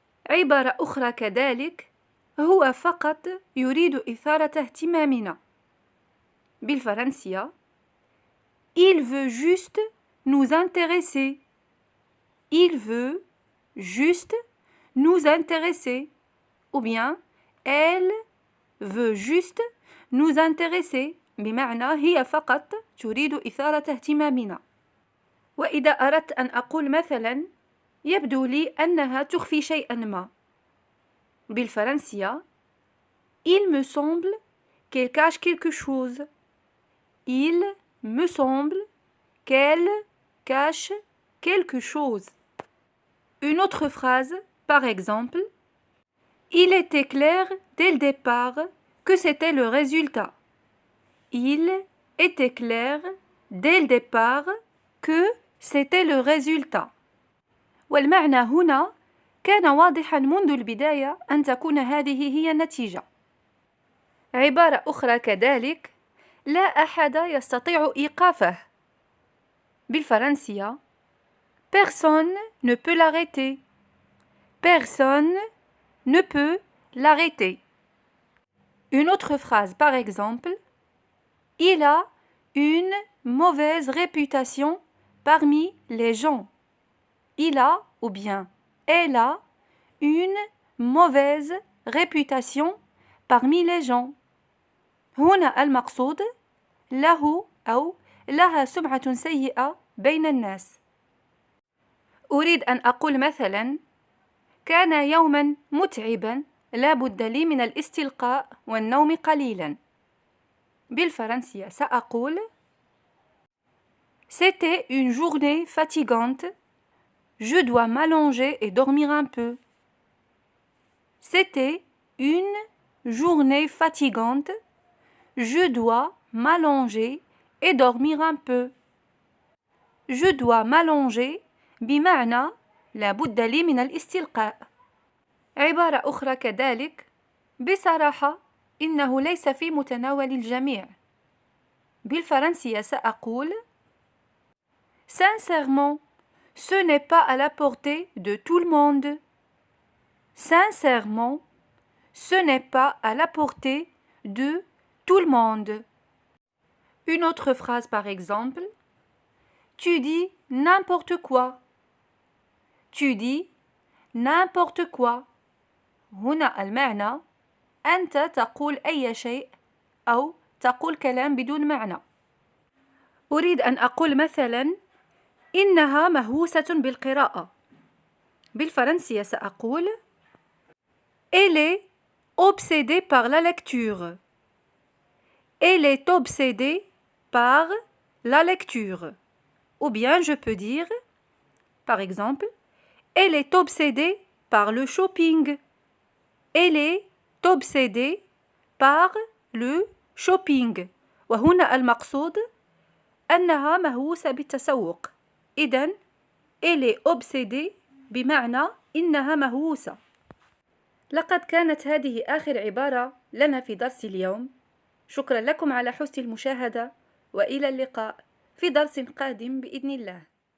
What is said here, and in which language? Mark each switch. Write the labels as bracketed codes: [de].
[ar] عبارة أخرى كذلك: هو فقط يريد إثارة اهتمامنا. بالفرنسية: [fr] Il veut juste nous intéresser. Il veut juste nous intéresser. Ou bien, elle veut juste nous intéresser [ar] بمعنى هي فقط تريد إثارة اهتمامنا. وإذا أردت أن أقول مثلا: يبدو لي أنها تخفي شيئا ما. بالفرنسية: [fr] Il me semble qu'elle cache quelque chose. Il me semble qu'elle cache quelque chose. Une autre phrase, par exemple, il était clair dès le départ que c'était le résultat. Il était clair dès le départ que c'était le résultat. [ar] والمعنى هنا كان واضحا منذ البداية أن تكون هذه هي النتيجة. عبارة أخرى كذلك لا أحد يستطيع إيقافه. بالفرنسية [fr] Personne ne peut l'arrêter. Personne ne peut l'arrêter. Une autre phrase, par exemple, il a une mauvaise réputation parmi les gens. Il a ou bien elle a une mauvaise réputation parmi les gens. [ar] هنا المقصود له أو لها سمعة سيئة بين الناس. أريد أن أقول مثلا كان يوما متعبا لا بد لي من الاستلقاء والنوم قليلا. بالفرنسية سأقول [fr] C'était une journée fatigante. Je dois m'allonger et dormir un peu. C'était une journée fatigante. Je dois m'allonger et dormir un peu. Je dois m'allonger [ar] بمعنى لا بد لي من الاستلقاء. عبارة أخرى كذلك بصراحة إنه ليس في متناول الجميع. بالفرنسية سأقول [fr] Sincèrement, ce n'est pas à la portée de tout le monde. Sincèrement, ce n'est pas à la portée de tout le monde. Une autre phrase par exemple, tu dis n'importe quoi. Tu dis n'importe quoi. [ar] هنا المعنى أنت تقول أي شيء أو تقول كلام بدون معنى. أريد أن أقول مثلا إنها مهووسة بالقراءة. بالفرنسية سأقول [fr] Elle est obsédée par la lecture. Elle est obsédée par la lecture. Ou bien je peux dire, par exemple, Elle est obsédée par le shopping. Elle est obsédée par le shopping. [ar] وهنا المقصود أنها مهووسة بالتسوق. إذن [fr] Elle est obsédée [ar] بمعنى إنها مهووسة. لقد كانت هذه آخر عبارة لنا في درس اليوم. شكرا لكم على حسن المشاهدة وإلى اللقاء في درس قادم بإذن الله.